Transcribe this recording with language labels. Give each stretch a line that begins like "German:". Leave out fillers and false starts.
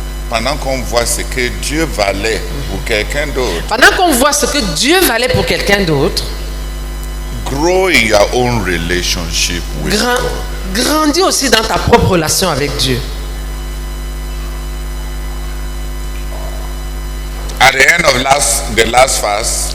French: pendant qu'on voit ce que Dieu valait pour quelqu'un d'autre, pendant qu'on voit ce que Dieu valait pour quelqu'un d'autre,
English: grow in your own relationship with God.
French: grandis aussi dans ta propre relation avec Dieu.
English: At the end of the last fast,